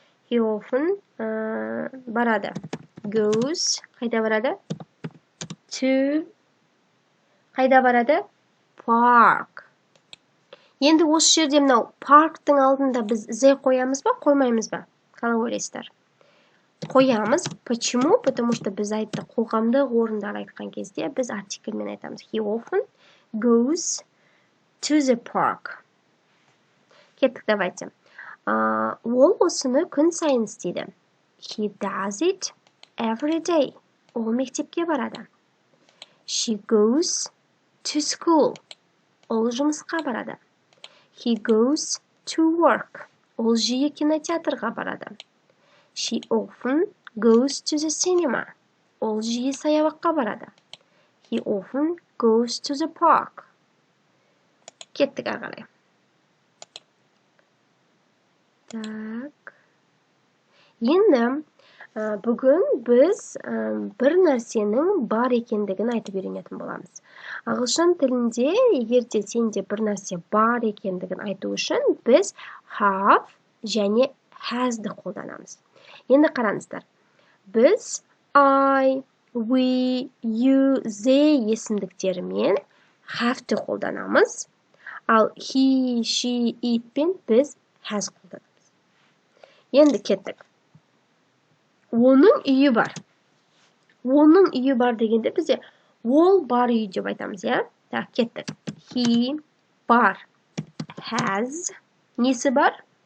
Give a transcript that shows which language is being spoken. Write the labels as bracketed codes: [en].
[kk] He often барады. Goes, қайда барады? To, қайда барады? [en] Park. [kk] Енді осы жерде мынау парктың алдында біз the қоямыз ба, қоймаймыз ба? Қалай ойлайсыздар? Қоямыз. [ru] Почему? Потому что [kk] біз айтты қоғамдық орындар айтқан кезде біз артикльмен айтамыз. [en] He often goes to the park. [kk] Кеттік, [ru] давайте. [kk] Ол осыны күн сайын істейді. [en] He does it every day. [kk] Ол мектепке барады. [en] She goes to school. [kk] Ол жұмысқа барады. [en] He goes to work. [kk] Ол жиі кинотеатрға барады. [en] She often goes to the cinema. [kk] Ол жиі саябаққа барады. [en] He often goes to the park. [kk] Кеттік ары қарай. [ru] Так. [kk] Енді бүгін біз бір нәрсенің бар екендігін айтып үйренетін боламыз. Ағылшын тілінде, егерде сенде бір нәрсе бар екендігін айту үшін біз have және has'ды қолданамыз. Енді қараңыздар. Біз I, we, you, they есімдіктерімен have'ті қолданамыз. Ал he, she, itпен біз has қолданамыз. Енді кеттік. Оның үйі бар. Оның үйі бар дегенде бізде ол бар үй деп айтамыз, Так, кеттік. He бар. Has. Несі бар?